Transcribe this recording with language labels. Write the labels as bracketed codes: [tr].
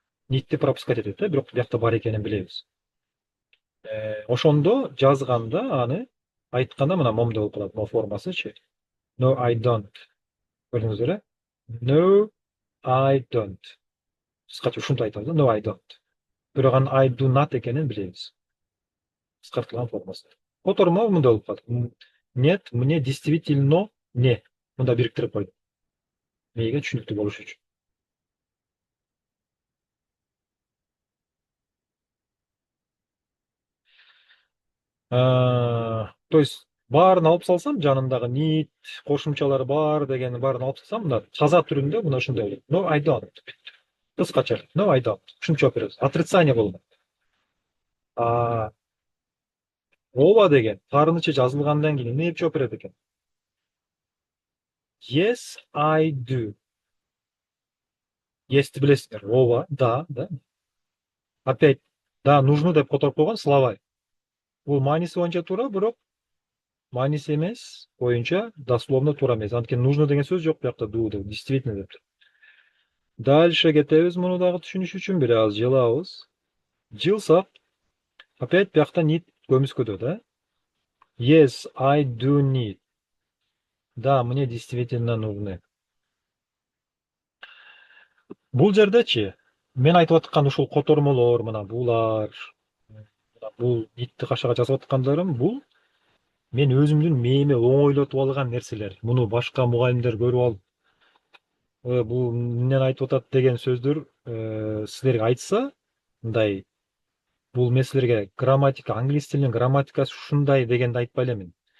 [ky] Need'ти пропускать этет да, бирок биякта бар экенин билебиз. Ошондо жазганда аны айтканда мына момдой болуп калат, mo формасычы. [en] No I don't. [ky] Көрдүңүздөр э? [en] No I don't. [ky] Кыскача ушинтип айтабыз да, [en] no I don't. [ky] Бирок анын [en] I do not [ky] экенин билебиз. Кыскартылган формасы. Котормо мындай болуп калат. [ru] Нет, мне действительно не. [ky] Мында бириктирип койдум. Мээге түшүнүктүү болуш үчүн. То есть баарын алып салсам, жанындагы need, кошумчалары бар дегенин баарын алып салсам, мына таза түрүндө мына ушундай болот. [en] No I don't. Кыскача. No I don't. [ky] Ушунча жооп беребиз. [en] Отрицание болот. [ky] Ооба деген тарынычы жазылгандан кийин эмне деп жооп берет экен? [en] Yes, I do. [ky] Yes'ти билесиздер. Ооба, да. Опять, да, нужно деп которуп койгон словарь. Бул мааниси боюнча туура, бирок мааниси эмес боюнча дословно туура эмес. Анткени нужно деген сөз жок биякта, do деп, действительно деп тур. Дальше кетебиз, муну дагы түшүнүш үчүн бир аз жылабыз. Жылсак, опять биякта need көмүскөдө да. [en] Yes, I do need. [ru] Да, мне действительно нужны. [ky] Бул жердечи мен айтып аткан ушул котормолор, мына булар, бул нитти кашага жазып аткандарым, бул мен өзүмдүн мээме оңойлотуп алган нерселер. Муну башка мугалимдер көрүп алып, бул эмнени айтып атат деген сөздөр силерге айтса, мындай, бул мен силерге грамматика, англис тилинин грамматикасы ушундай дегенди айтпай элемин.